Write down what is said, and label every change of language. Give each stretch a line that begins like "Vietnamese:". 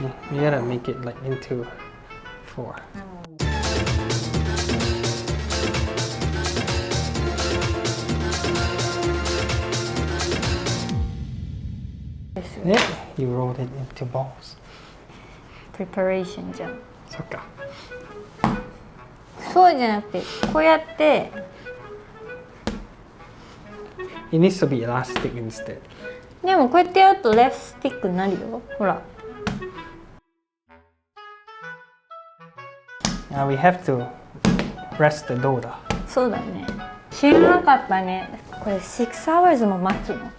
English: We gotta make it like into 4.
Japanese: ですよ。
English: Yeah, you roll it into balls.
Japanese: preparation じゃん。そっか。そうじゃなくて、こうやって。
English: It needs to be elastic instead.
Japanese: でもこうやってやるとレフスティックになるよ。ほら。
English: Now we have to rest the dough だ。
Japanese: そうだね。知らなかったね。これ
English: 6 hours
Japanese: も待つの。